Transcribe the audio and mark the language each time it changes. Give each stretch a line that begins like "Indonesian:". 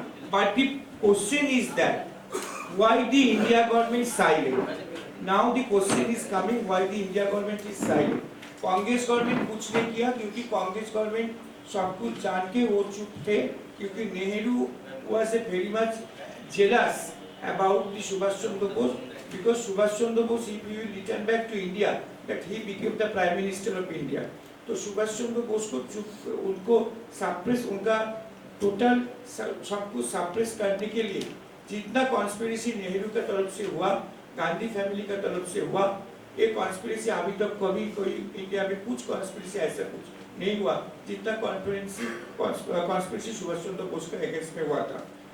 English: But the question is that why the India government is silent? Now the question is coming, why the India government is silent?
Hindi: Congress government कुछ नहीं किया, क्योंकि Congress government सब कुछ जान के वो चुप थे, क्योंकि Nehru
English: was very much jealous about the Subhash Chandra Bose because Subhash Chandra Bose, if he will return back to India, that he became the Prime Minister of India.
Hindi: तो सुभाष चंद्र बोस को उनको सप्रेस, उनका टोटल सब कुछ सप्रेस करने के लिए जितना कॉन्स्पिरेसी नेहरू का तरफ से हुआ, गांधी फैमिली का तरफ से हुआ, ये कॉन्स्पिरेसी अभी तक कभी कोई इंडिया में कुछ कॉन्स्पिरेसी ऐसा कुछ नहीं हुआ जितना कॉन्स्पिरेसी सुभाष चंद्र बोस का अगेंस्ट में हुआ था।